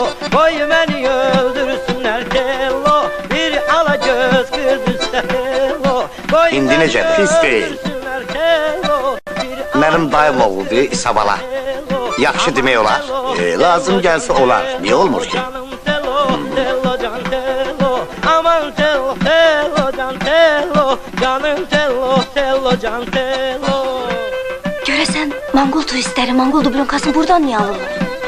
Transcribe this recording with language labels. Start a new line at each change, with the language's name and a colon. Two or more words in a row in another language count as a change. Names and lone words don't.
Azerbaijani: Qoy məni öldürsünlər telo, bir ala göz kız üstə telo. İndi necə, pis deyil. Mənim dayım oğludur, İsa bala. Yaxşı demək olar. Lazım gəlsə olar, niyə olmur ki? Aman tello, tello, can tello, canım tello, tello, can tello. Görəsən Mongol turistləri Mongol dublonkasını buradan niyə alırlar?